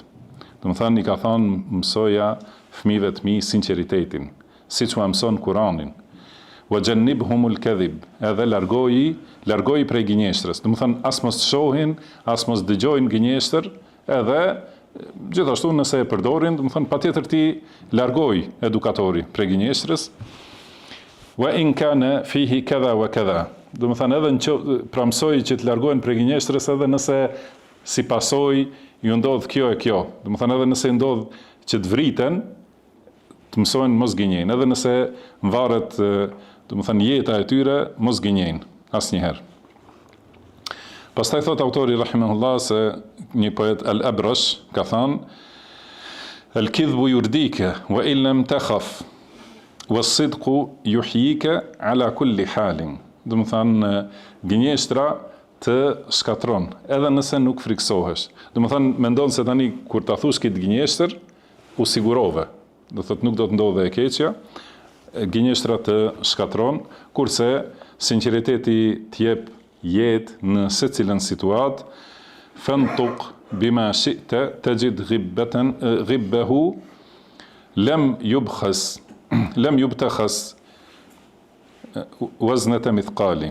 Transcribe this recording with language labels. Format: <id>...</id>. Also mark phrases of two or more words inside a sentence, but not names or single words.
<sq>Do të thonë i ka thonë mësoja fëmijëve të mi sinqeritetin, siç u mëson Kur'anin.</sq> <ar>وجنبهم الكذب,</ar> <sq>edhe largoji prej gënjeshtrës. Do të thonë as mos shohin, as mos dëgjojnë gënjeshtër, edhe gjithashtu nëse e përdorin, do të thonë patjetër ti largoj edukatori prej gënjeshtrës.</sq> <ar>وإن كان فيه كذا وكذا.</ar> <sq>Do të thonë edhe pra mësoj që të largohen prej gënjeshtrës edhe nëse si pasojë ju ndodh kjo e kjo. Do të thonë edhe nëse ndodh që të vriten, të mësojnë mos gënjejnë, edhe nëse varet, do të thënë jeta e tyre, mos gënjejnë asnjëherë. Pastaj thot autori rahimahullah se një poet Al-Abrash ka thënë</sq> <ar>الكذب يرديك, وإن لم تخف، والصدق يحييك على كل حال.</ar> <sq>Do të thënë, gënjeshtra të shkatron, edhe nëse nuk friksohesh. Do të thënë, mendon se tani kur ta thush këtë gënjeshtër, u sigurove. Do thotë nuk do të ndodhe e keqja, gënjeshtra të shkatron, kurse sinqeriteti të jep jetë në secilën situatë,</sq> <ar>فانطق بما شئت تجد غبه لم يبتخس وزنة مثقال.</ar>